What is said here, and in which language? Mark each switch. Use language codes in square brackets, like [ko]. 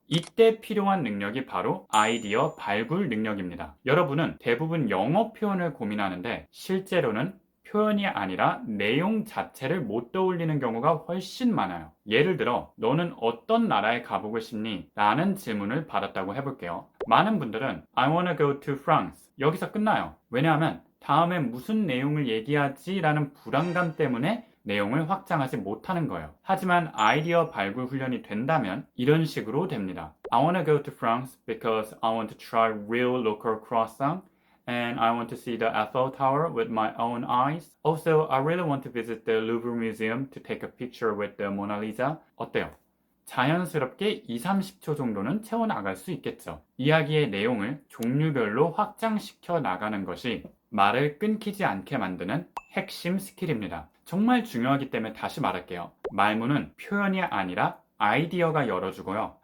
[ko] 이때 필요한 능력이 바로 아이디어 발굴 능력입니다. 여러분은 대부분 영어 표현을 고민하는데 실제로는 표현이 아니라 내용 자체를 못 떠올리는 경우가 훨씬 많아요. 예를 들어 너는 어떤 나라에 가보고 싶니? 라는 질문을 받았다고 해볼게요. 많은 분들은 [en] I wanna go to France [ko] 여기서 끝나요. 왜냐하면 다음에 무슨 내용을 얘기하지? 라는 불안감 때문에 내용을 확장하지 못하는 거예요. 하지만 아이디어 발굴 훈련이 된다면 이런 식으로 됩니다. [en] I wanna go to France because I want to try real local croissant and I want to see the Eiffel Tower with my own eyes. Also, I really want to visit the Louvre Museum to take a picture with the Mona Lisa. [ko] 어때요? 자연스럽게 2, 30초 정도는 채워나갈 수 있겠죠. 이야기의 내용을 종류별로 확장시켜 나가는 것이 말을 끊기지 않게 만드는 핵심 스킬입니다. 정말 중요하기 때문에 다시 말할게요. 말문은 표현이 아니라 아이디어가 열어주고요.